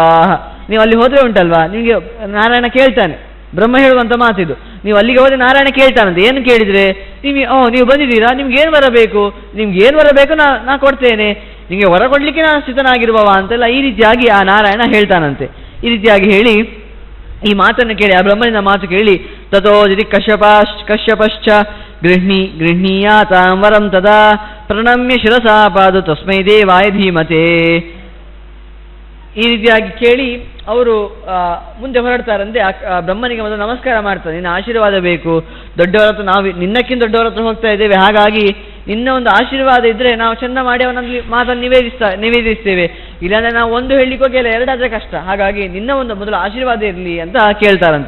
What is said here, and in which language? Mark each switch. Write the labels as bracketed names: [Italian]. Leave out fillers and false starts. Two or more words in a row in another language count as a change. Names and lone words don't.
[Kannada] ನೀವು ಅಲ್ಲಿ ಹೋದರೆ ಉಂಟಲ್ವಾ, ನಿಮಗೆ ನಾರಾಯಣ ಕೇಳ್ತಾನೆ, ಬ್ರಹ್ಮ ಹೇಳುವಂಥ ಮಾತಿದು. ನೀವು ಅಲ್ಲಿಗೆ ಹೋದರೆ ನಾರಾಯಣ ಕೇಳ್ತಾನಂತೆ. ಏನು ಕೇಳಿದರೆ, ನೀವು ಬಂದಿದ್ದೀರಾ, ನಿಮ್ಗೆ ಏನು ಬರಬೇಕು, ನಿಮ್ಗೆ ಏನು ಬರಬೇಕು ನಾ ಕೊಡ್ತೇನೆ, ನಿಮಗೆ ಹೊರ ಕೊಡಲಿಕ್ಕೆ ನಾನು ಸ್ಥಿತನಾಗಿರುವವ ಅಂತೆಲ್ಲ ಈ ರೀತಿಯಾಗಿ ಆ ನಾರಾಯಣ ಹೇಳ್ತಾನಂತೆ. ಈ ರೀತಿಯಾಗಿ ಹೇಳಿ ಈ ಮಾತನ್ನು ಕೇಳಿ, ಆ ಬ್ರಹ್ಮನಿಂದ ಮಾತು ಕೇಳಿ, [Sanskrit] ತಥೋ ಯದಿ ಕಶ್ಯಪಶ್ಚ ಗೃಹ್ಣೀಯಾತಾಂ ವರಂ ತದಾ ಪ್ರಣಮ್ಯ ಶಿರಸಾ ಪಾದು ತಸ್ಮೈ ದೇವಾಯ ಧೀಮತೆ. [Kannada] ಈ ರೀತಿಯಾಗಿ ಕೇಳಿ ಅವರು ಮುಂದೆ ಹೊರಡ್ತಾರಂತೆ. ಬ್ರಹ್ಮನಿಗೆ ಮೊದಲು ನಮಸ್ಕಾರ ಮಾಡ್ತಾರೆ, ನಿನ್ನ ಆಶೀರ್ವಾದ ಬೇಕು, ದೊಡ್ಡವರ ಹತ್ರ ನಾವು ನಿನ್ನಕ್ಕಿಂತ ದೊಡ್ಡವರ ಹತ್ರ ಹೋಗ್ತಾ ಇದ್ದೇವೆ, ಹಾಗಾಗಿ ನಿನ್ನ ಒಂದು ಆಶೀರ್ವಾದ ಇದ್ದರೆ ನಾವು ಚೆಂದ ಮಾಡಿ ಅವನಲ್ಲಿ ಮಾತನ್ನು ನಿವೇದಿಸ್ತೇವೆ, ಇಲ್ಲಾಂದರೆ ನಾವು ಒಂದು ಹೇಳಲಿಕ್ಕೆ ಹೋಗಿಲ್ಲ, ಎರಡಾದರೆ ಕಷ್ಟ, ಹಾಗಾಗಿ ನಿನ್ನ ಒಂದು ಮೊದಲು ಆಶೀರ್ವಾದ ಇರಲಿ ಅಂತ ಕೇಳ್ತಾರಂತೆ.